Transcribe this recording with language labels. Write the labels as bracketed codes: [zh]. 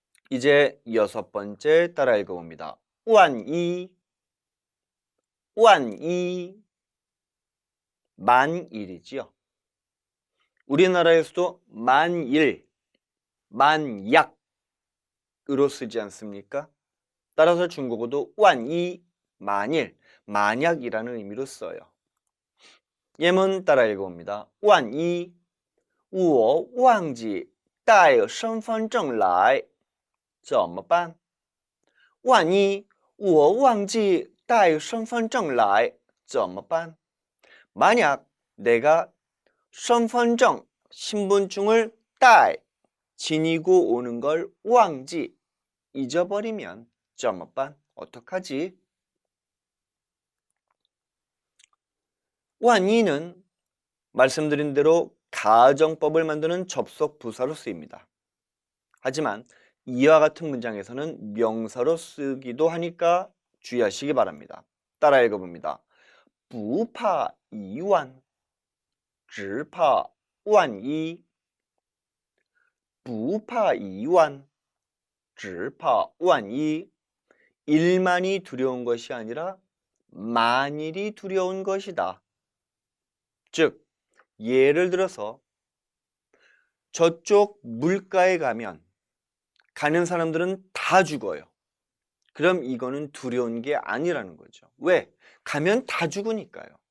[ko] 이제 6번째 따라 읽어봅니다. 万一, 万一, 만일이지요. 우리나라에서도 만일, 만약으로 쓰지 않습니까? 따라서 중국어도 万一, 만일, 만약이라는 의미로 써요. 예문 따라 읽어봅니다. [zh] 万一我忘记带身份证来怎么办? 万一我忘记带身份证来怎么办? [ko] 만약 내가 身份证 신분증을 带 지니고 오는 걸 忘记 잊어버리면 怎么办? 어떡하지? 万一는 말씀드린 대로 가정법을 만드는 접속 부사로 쓰입니다. 하지만 이와 같은 문장에서는 명사로 쓰기도 하니까 주의하시기 바랍니다. 따라 읽어봅니다. [zh] 不怕一万只怕万一不怕一万只怕万一 [ko] 일만이 두려운 것이 아니라 만일이 두려운 것이다. 즉, 예를 들어서 저쪽 물가에 가는 사람들은 다 죽어요. 그럼 이거는 두려운 게 아니라는 거죠. 왜? 가면 다 죽으니까요.